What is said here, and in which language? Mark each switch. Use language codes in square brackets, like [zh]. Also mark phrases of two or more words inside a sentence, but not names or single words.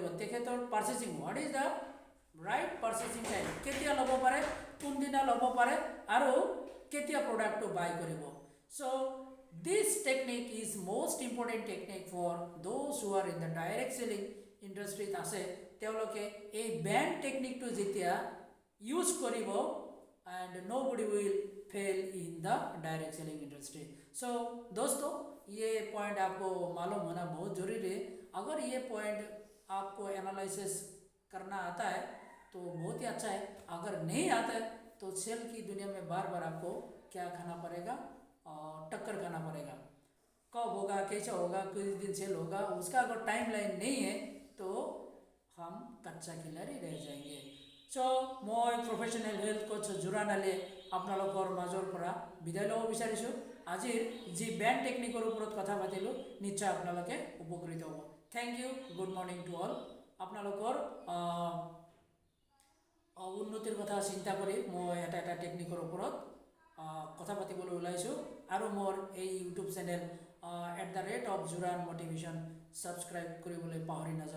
[as] তেখেতৰ পাৰ্চেচিং, [en] what is the right purchasing time, [as] কেতিয়া ল'ব পাৰে, কোনদিনা ল'ব পাৰে আৰু কেতিয়া প্ৰডাক্টটো বাই কৰিব। [en] So this technique is most important technique for those who are in the direct selling industry আছে। [as] তেওঁলোকে এই বেণ্ট টেকনিকটো যেতিয়া ইউজ কৰিব, [en] and nobody will fail in the direct selling industry. [hi] So दोस्तों ये पॉइंट आपको मालूम होना बहुत ज़रूरी है। अगर ये पॉइंट आपको एनालिसिस करना आता है तो बहुत ही अच्छा है, अगर नहीं आता है तो सेल की दुनिया में बार बार आपको क्या खाना पड़ेगा, टक्कर खाना पड़ेगा। कब होगा, कैसे होगा, किस दिन सेल होगा, उसका अगर टाइम लाइन नहीं है तो हम कच्चा खिलाड़ी रह जाएंगे। [as] চ' মই প্ৰফেশ্যনেল হেল্থ কোচ জোৰাণ আলীয়ে আপোনালোকৰ মাজৰ পৰা বিদায় ল'ব বিচাৰিছোঁ। আজিৰ যি বেণ্ট টেকনিকৰ ওপৰত কথা পাতিলোঁ, নিশ্চয় আপোনালোকে উপকৃত হ'ব। [en] Thank you, good morning to all. [as] আপোনালোকৰ উন্নতিৰ কথা চিন্তা কৰি মই এটা টেকনিকৰ ওপৰত কথা পাতিবলৈ ওলাইছোঁ আৰু মোৰ এই ইউটিউব চেনেল @জোৰাণ মটিভেশ্যন ছাবস্ক্ৰাইব কৰিবলৈ পাহৰি নাযাব।